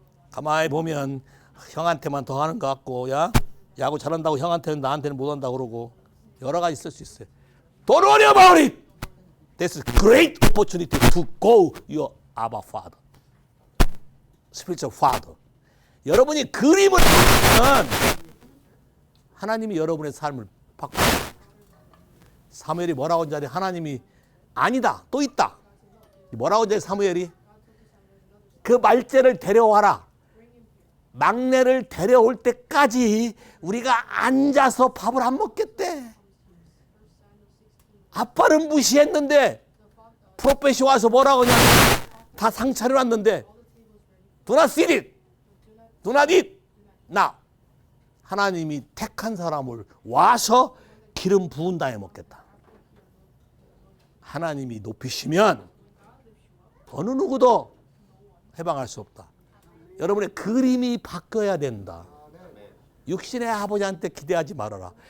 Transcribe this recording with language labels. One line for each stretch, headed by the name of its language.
Korean: 가만히 보면 형한테만 더 하는 것 같고, 야 야구 잘한다고 형한테는 나한테는 못한다고 그러고 여러 가지 있을 수 있어요.
English: Don't worry about it. This is great opportunity to go your Abba Father. Spiritual Father.
Korean: 여러분이 그림을 바꾸면 하나님이 여러분의 삶을 바꿔요. 사무엘이 뭐라고 한지 알아요? 하나님이 아니다. 또 있다. 뭐라고 한지 알아요? 사무엘이 그 말째를 데려와라. 막내를 데려올 때까지 우리가 앉아서 밥을 안 먹겠대. 아빠를 무시했는데 프로페시 와서 뭐라고 하냐. 다 상 차려놨는데
English: Do not sit it. Do not eat. Now.
Korean: 하나님이 택한 사람을 와서 기름 부은 다음에 먹겠다. 하나님이 높이시면 어느 누구도 해방할 수 없다. 여러분의 그림이 바뀌어야 된다. 육신의 아버지한테 기대하지 말아라.